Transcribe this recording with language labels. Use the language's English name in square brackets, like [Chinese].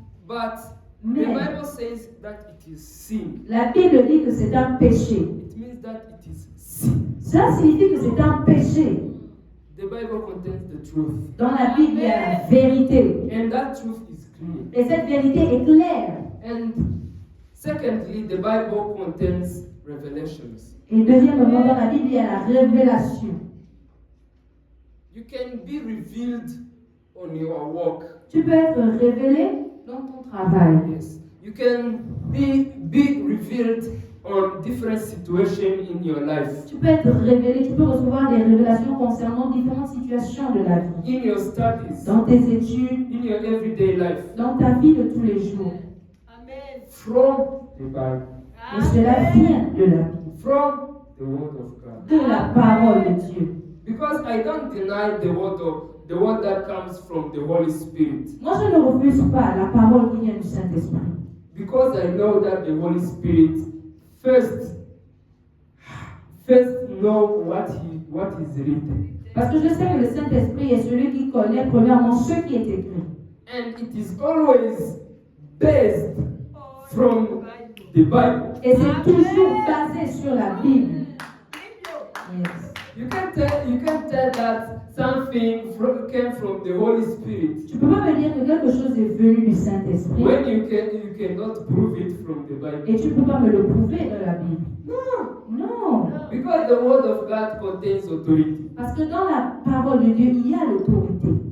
[English] But the [French] Mais [English] Bible says that it is sin. [French] la Bible dit que c'est un péché. [English] It means that it is sin. [French] Cela signifie que c'est un péché. [English] The Bible contains the truth. [French] Dans la Bible, il y a la vérité. [English] And that truth is clear. [French] Et cette vérité est claire. [English] And secondly, the Bible contains revelations. [French] Et deuxièmement, dans la Bible, il y a la révélation. [English] You can be revealed on your work. [French] Tu peux être révélé dans ton travail. [English] Yes. You can be revealed on different situations in your life. [French] Tu peux être révélé, tu peux recevoir des révélations concernant différentes situations de la vie. [English] In your studies, [French] Dans tes études, [English] in your everyday life. [French] dans ta vie de tous les jours. [English] Amen. From the Bible. [French] Et cela vient de la Bible, [English] From the Word of God. [French] de la parole de Dieu. [English] Because I don't deny the word that comes from the Holy Spirit. [French] Moi, je ne refuse pas la parole qui vient du Saint-Esprit. [English] Because I know that the Holy Spirit first know what is written. [French] Parce que je sais que le Saint-Esprit est celui qui connaît premièrement ce qui est écrit. [English] And it is always based from the Bible. [French] Et c'est toujours basé sur la Bible. [English] Yes. You can tell that something came from the Holy Spirit [French] Tu ne peux pas me dire que quelque chose est venu du Saint-Esprit [English] when you cannot prove it from the Bible. [French] et tu ne peux pas me le prouver dans la Bible. [English] No, [French] Non. [English] because the Word of God contains authority. [French] Parce que dans la parole de Dieu, il y a l'autorité.